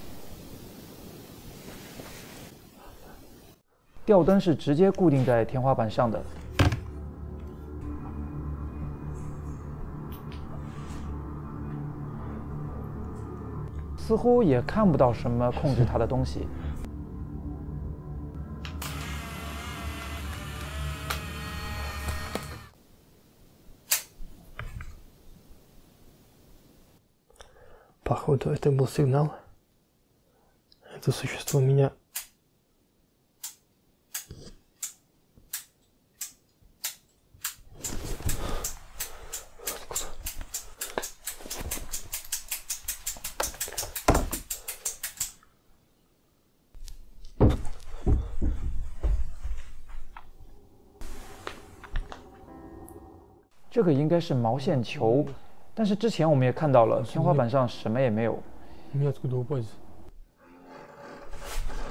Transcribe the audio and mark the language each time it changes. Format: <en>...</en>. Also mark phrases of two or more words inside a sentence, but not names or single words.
<zh>吊灯是直接固定在天花板上的。似乎也看不到什么控制它的东西。</zh> <ru>Походу, это был сигнал. Это существо меня... Откуда?</ru> <zh>这个应该是毛线球。但是之前我们也看到了，天花板上什么也没有。</zh>